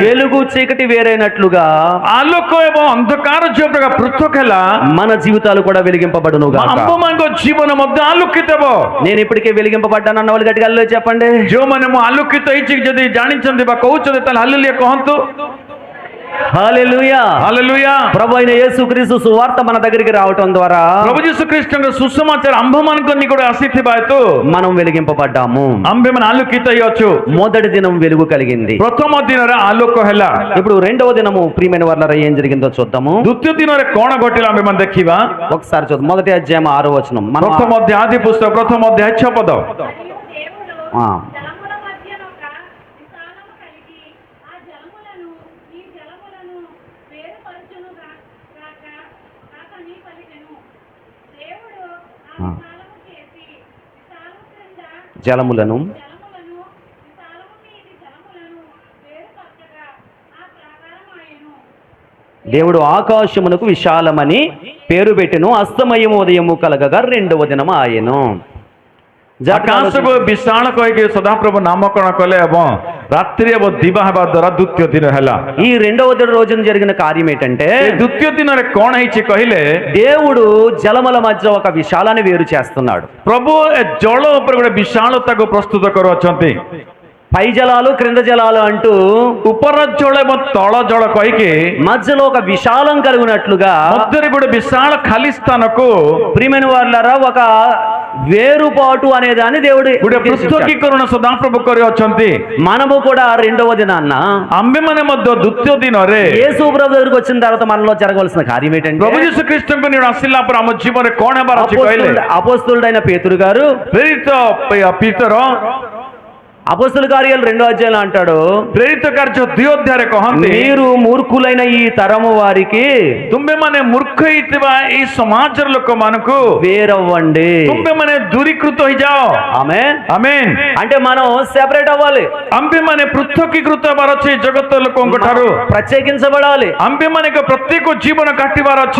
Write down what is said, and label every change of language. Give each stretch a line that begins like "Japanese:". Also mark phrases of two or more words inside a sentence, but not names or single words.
Telugu: వెలుగు చీకటి వేరైనట్లుగా
Odia: ଆଲୋକ ଏବଂ ଅନ୍ଧକାର ଯେଉଁ ପ୍ରକାର ପୃଥକ ହେଲା
Telugu: మన జీవితాలు కూడా వెలిగింపబడును గాక.
Odia: ଆମ୍ଭମାନଙ୍କ ଜୀବନ ମଧ୍ୟ ଆଲୋକିତ ହେବ।
Telugu: నేను ఇప్పటికే వెలిగింపబడ్డాను అన్న వాళ్ళు గట్టిగా హల్లెలూయా చెప్పండి.
Odia: ଯେଉଁମାନେ ମୁଁ ଆଲୋକିତ ହେଇଛି ଯଦି ଜାଣିଛନ୍ତି ବା କହୁଛନ୍ତି ତାହେଲେ ହାଲେଲୁୟା କହନ୍ତୁ।
Telugu: హల్లెలూయా.
Odia: ହାଲେଲୁୟା।
Telugu: ప్రభు అయిన యేసుక్రీస్తు సువార్త మన దగ్గరికి రావటం ద్వారా
Odia: ପ୍ରଭୁ ଯୀଶୁ ଖ୍ରୀଷ୍ଟଙ୍କ ସୁସମାଚାର ଆମ୍ଭମାନଙ୍କ ନିକଟରେ ଆସିଥିବା ହେତୁ
Telugu: మనం వెలిగింపబడ్డాము.
Odia: ଆମ୍ଭେମାନେ ଆଲୋକିତ ହେଇଅଛୁ।
Telugu: మొదటి దినం వెలుగు కలిగింది.
Odia: ପ୍ରଥମ ଦିନରେ ଆଲୋକ ହେଲା।
Telugu: ఇప్పుడు రెండవ దినము ప్రియమైన వాళ్ళ ఏం జరిగిందో చూద్దాము.
Odia: ଦ୍ୱିତୀୟ ଦିନରେ କଣ ଘଟିଲା ଆମ୍ଭେମାନେ ଦେଖିବା।
Telugu: ఒకసారి చూద్దాం. మొదటి అధ్యాయం 6వ వచనం. మనం
Odia: ପ୍ରଥମ ଅଧ୍ୟାୟ ଆଦି ପୁସ୍ତକ ପ୍ରଥମ ଅଧ୍ୟାୟ 6 ପଦ।
Telugu: ఆ, జలముల మధ్యన ఒక విశాలము కలిగి ఆ జలములను ఈ జలములను వేరుపరచును కాకని పలికెను. దేవుడు ఆ విశాలము చేసి విశాలము క్రింద జలములను జలములను విశాలము మీది జలములను వేరుపరచగా ఆ ప్రాకారం దేవుడు ఆకాశమునకు విశాలమని పేరు పెట్టెను, అస్తమయము ఉదయము కలగగా రెండవ దినము ఆయను.
Odia: ଆକାଶକୁ ବିଶାଳ କହିକି ସଦାପ୍ରଭୁ ନାମକରଣ କଲେ ଏବଂ ରାତ୍ରି ଏବଂ ଦିବା ହେବା ଦ୍ୱାରା ଦ୍ୱିତୀୟ ଦିନ ହେଲା।
Telugu: ఈ రెండవ రోజున జరిగిన కార్యం ఏంటంటే,
Odia: ଦ୍ୱିତୀୟ ଦିନରେ କଣ ହେଇଛି କହିଲେ,
Telugu: దేవుడు జలముల మధ్య ఒక విశాలాన్ని వేరు చేస్తున్నాడు।
Odia: ପ୍ରଭୁ ଏ ଜଳ ଉପରେ ଗୋଟେ ବିଶାଳତାକୁ ପ୍ରସ୍ତୁତ କରୁଅଛନ୍ତି।
Telugu: పై జలాలు క్రింద జలాలు అంటూ
Odia: ଉପର ଜଳ ଏବଂ ତଳ ଜଳ କହିକି
Telugu: మధ్యలో ఒక విశాలం కలిగినట్లుగా
Odia: ମଧ୍ୟରେ ଗୋଟେ ବିଶାଳ ଖାଲି ସ୍ଥାନକୁ
Telugu: ప్రియమైన వారులారా ఒక వేరుపాటు అనే దాన్ని దేవుడు
Odia: ଗୋଟେ ପୃଥକୀକରଣ ସଦାପ୍ରଭୁ କରିଅଛନ୍ତି।
Telugu: మనము కూడా రెండవ దినాన్న
Odia: ଆମ୍ଭେମାନେ ମଧ୍ୟ ଦ୍ୱିତୀୟ ଦିନରେ
Telugu: యేసు ప్రభు దగ్గరికి వచ్చిన తర్వాత మనలో జరగవలసిన కార్యం ఏంటంటే,
Odia: ପ୍ରଭୁ ଯୀଶୁ ଖ୍ରୀଷ୍ଟଙ୍କ ନିକଟ ଆସିଲା ପରେ ଆମ ଜୀବନରେ କଣ ହେବାର ଅଛି କହିଲେ,
Telugu: అపోస్తలుడైన పేతురు గారు
Odia: ପ୍ରେରିତ ପିତର
Telugu: అపోస్తల కార్యాలు 2వ అధ్యాయంలో అంటాడు,
Odia: ପ୍ରେରିତ କାର୍ଯ୍ୟ 2 ଅଧ୍ୟାୟରେ କହନ୍ତି,
Telugu: మీరు మూర్ఖులైన ఈ తరము వారికి
Odia: ତୁମ୍ଭେମାନେ ମୂର୍ଖ ହେଇଥିବା ଏଇ ସମାଜର ଲୋକମାନଙ୍କୁ
Telugu: వేరవ్వండి।
Odia: ତୁମ୍ଭେମାନେ ଦୂରୀକୃତ ହେଇଯାଅ।
Telugu: ఆమేన్
Odia: ଆମେନ୍।
Telugu: అంటే మనం సెపరేట్ అవ్వాలి,
Odia: ଆମ୍ଭେମାନେ ପୃଥକୀକୃତ ହେବାର ଅଛି ଜଗତ ଲୋକଙ୍କ ଠାରୁ।
Telugu: ప్రత్యేకించబడాలి।
Odia: ଆମ୍ଭେମାନେ ଏକ ପ୍ରତ୍ୟେକ ଜୀବନ କାଟିବାର ଅଛି।